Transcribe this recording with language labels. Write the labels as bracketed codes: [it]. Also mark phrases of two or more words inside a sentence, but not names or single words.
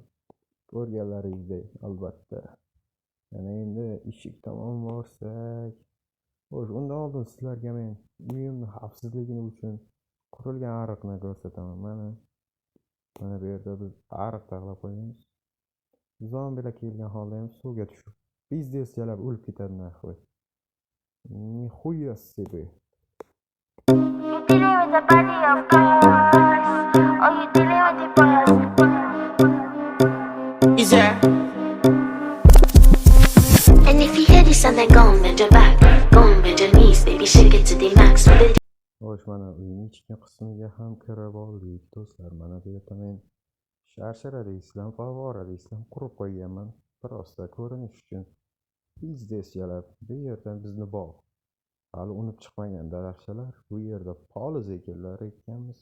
[uz] Ko'rganlaringizdek, albatta. Yana endi eshik tomon borsak, xo'sh, undan oldin sizlarga men uyimni xavfsizligi uchun qurilgan ariqni ko'rsataman. Mana bu yerda biz ariq taxlab qo'yganmiz. Zombilar kelgan holda ham suvga tushib bizdesyalab o'lib ketadi nahvoy. [ru] Нихуя себе. [en] You dealing with the body of guys, or you dealing with the boys? Is there? And if you hear this sound, then go and bend your back, go and bend your knees, baby, shake it to the max. With it. [uz] Xo'sh, mana uyning ichki qismiga ham kirib oldik do'stlar. Mana bu yerda men sharshara deysizlar, favvora deysizlar, qurib qo'yganman. Prosta ko'rinish uchun. Bizdesyalab bu yerdan bizni bog'. Hali unib chiqmagan daraxtlar, bu yerda poliz ekinlar ekkanmiz.